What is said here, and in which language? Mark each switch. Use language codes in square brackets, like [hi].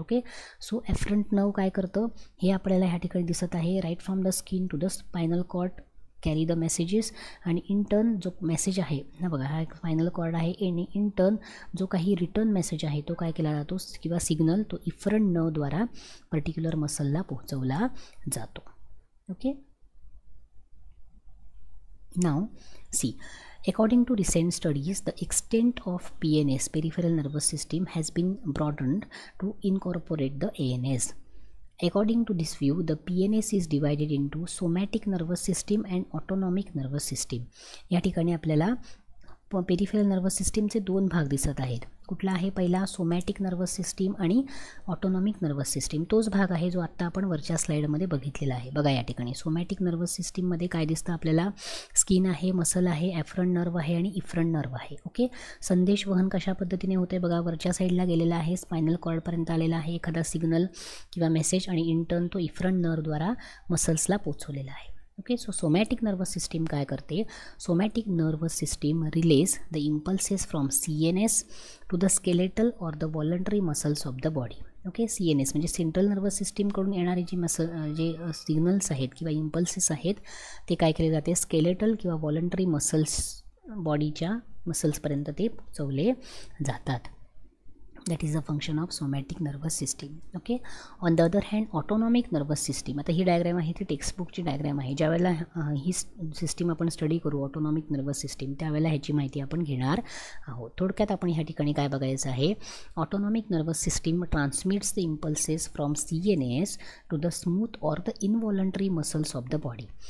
[mr] Okay, so efferent nerve काय करतं हे आपल्याला ह्या ठिकाणी दिसत आहे, [en] right from the skin to the spinal cord carry the messages, [mr] आणि इन टर्न जो मेसेज आहे ना बघा, हा एक स्पायनल कॉर्ड आहे आणि इन टर्न जो काही रिटर्न मेसेज आहे तो काय केला जातो किंवा सिग्नल तो इफरंट नर्वद्वारा पर्टिक्युलर मसलला पोहोचवला जातो. [en] Okay, now see, according to recent studies, the extent of PNS, peripheral nervous system, has been broadened to incorporate the ANS. According to this view, the PNS is divided into somatic nervous system and autonomic nervous system. [mr] या ठिकाणी आपल्याला peripheral nervous सिस्टीमचे दोन भाग दिसत आहेत. कुठला आहे, पहिला सोमॅटिक नर्वस सिस्टीम आणि ऑटोनॉमिक नर्वस सिस्टीम. तोच भाग आहे जो आत्ता आपण वरच्या स्लाईडमध्ये बघितलेला आहे. बघा या ठिकाणी सोमॅटिक नर्वस सिस्टीममध्ये काय दिसतं आपल्याला, स्किन आहे, मसल आहे, ॲफरंट नर्व आहे आणि इफरंट नर्व आहे. ओके, संदेश वहन कशा पद्धतीने होते बघा, वरच्या साईडला गेलेला आहे, स्पायनल कॉर्डपर्यंत आलेला आहे एखादा सिग्नल किंवा मेसेज आणि इंटर्न तो इफरंट नर्वद्वारा मसल्सला पोचवलेला आहे. [en] okay, so somatic nervous system [mr] काय करते, [en] Somatic nervous system releases the impulses from CNS to the skeletal or the voluntary muscles of the body. [mr] Okay, CNS म्हणजे सेंट्रल नर्वस सिस्टीमकडून येणारे जे signals आहेत किंवा इम्पल्सेस आहेत ते काय केले जाते, स्केलेटल किंवा वॉलंटरी मसल्स बॉडीच्या मसल्सपर्यंत ते पोचवले जातात. [en] that is the function of somatic nervous system. Okay, on the other hand autonomic nervous system, [mr] आता ही डायग्रॅम आहे ती टेक्स्टबुकची डायग्रॅम आहे. ज्यावेळेला ही सिस्टीम आपण स्टडी करू ऑटोनॉमिक नर्वस सिस्टीम त्यावेळेला ह्याची माहिती आपण घेणार आहोत. थोडक्यात आपण ह्या ठिकाणी काय बघायचं आहे, [en] Autonomic nervous system transmits the impulses from CNS to the smooth or the involuntary muscles of the body.